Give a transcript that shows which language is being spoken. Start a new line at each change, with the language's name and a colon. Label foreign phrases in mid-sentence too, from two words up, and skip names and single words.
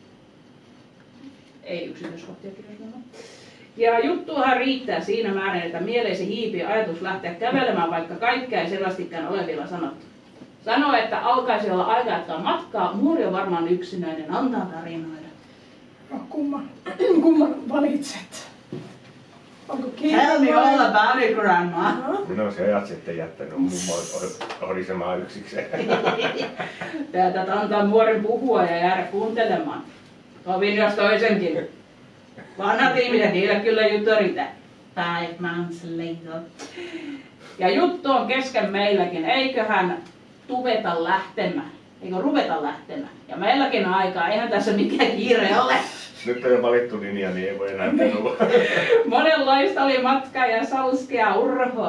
Finnish: Ei yksityiskohtia kirjoittaa. Ja juttuahan riittää siinä määrin, että mieleesi hiipii ajatus lähteä kävelemään, vaikka kaikkea ei selvästikään ole vielä sanottu. Sanoo, että alkaisi olla aika jatkaa matkaa. Muuri on varmaan yksinäinen, antaa tarinoida. No kumman valitset? Onko
English: Tell me all about it, grandma.
Finnish: Minä olisin ajat sitten jättänyt mummo horisemaan yksikseen. Täältä antaa muorin puhua ja jäädä kuuntelemaan. Kovin jos toisenkin. Vanhat ihmiset, niillä kyllä juttu riittää.
English: 5 months later.
Finnish: Ja juttu on kesken meilläkin. Eiköhän ruveta lähtemään. Ja meilläkin on aikaa. Eihän tässä mikään kiire ole. Nyt on jo valittu linja, niin ei voi enää perua. Monenlaista oli matkaa ja salskea urhoa.